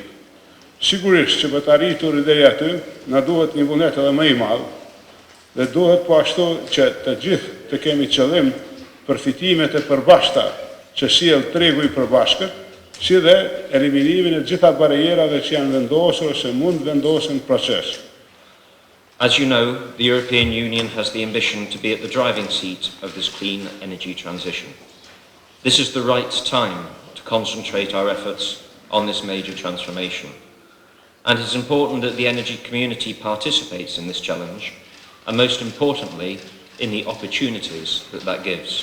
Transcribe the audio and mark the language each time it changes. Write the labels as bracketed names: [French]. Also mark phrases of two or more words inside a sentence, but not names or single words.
[Albanian] Sigurisht që për të arritur deri aty, na duhet një vullnet edhe më i madh dhe duhet po ashtu që të gjithë të kemi qëllim përfitimet e përbashkëta që sjell tregu i përbashkët, si dhe eliminimin e gjitha barrierave që janë vendosur ose mund vendosen në proces. [English] As you know, the European Union has the ambition to be at the driving seat of this clean energy transition. This is the right time to concentrate our efforts on this major transformation. And it is important that the energy community participates in this challenge, and most importantly, in the opportunities that that gives.